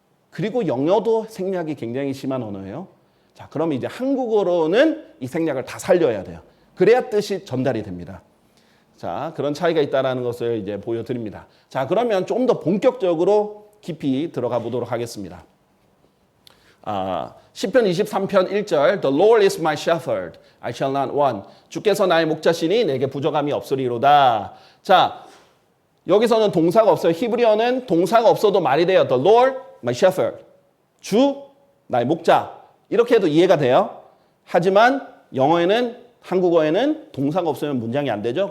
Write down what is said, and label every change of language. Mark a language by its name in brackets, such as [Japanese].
[Korean] 그리고 영어도 생략이 굉장히 심한 언어예요. 자, 그럼 이제 한국어로는 이 생략을 다 살려야 돼요. 그래야 뜻이 전달이 됩니다. 자, 그런 차이가 있다는 것을 이제 보여드립니다. 자, 그러면 좀 더 본격적으로 깊이 들어가 보도록 하겠습니다. [English] 시편 23편 1절 The Lord is my shepherd, I shall not want. [Korean] 주께서 나의 목자시니 내게 부족함이 없으리로다. 자, 여기서는 동사가 없어요. 히브리어는 동사가 없어도 말이 돼요. [English] The Lord, my shepherd. [Korean] 주, 나의 목자. 이렇게 해도 이해가 돼요. 하지만 영어에는 한국어에는 동사가 없으면 문장이 안 되죠.